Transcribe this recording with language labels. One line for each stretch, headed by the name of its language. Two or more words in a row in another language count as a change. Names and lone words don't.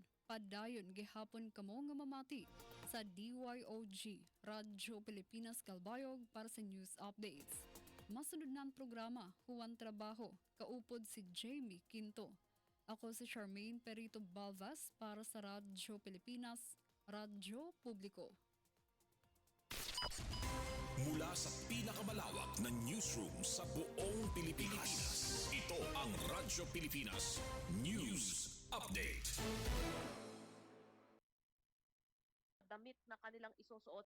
Waray: Padayon gihapon kamo nga mamati sa DYOG, Radyo Pilipinas Calbayog para sa
English: news updates.
Filipino: Masunod na ang programa, Huwan Trabaho, kaupod si Jamie Quinto. Ako si Charmaine Perito Balvas para sa Radyo Pilipinas, Radyo Publiko. Mula sa pinakamalawak na newsroom sa buong Pilipinas, ito ang Radyo Pilipinas News Update. Damit na kanilang isusuot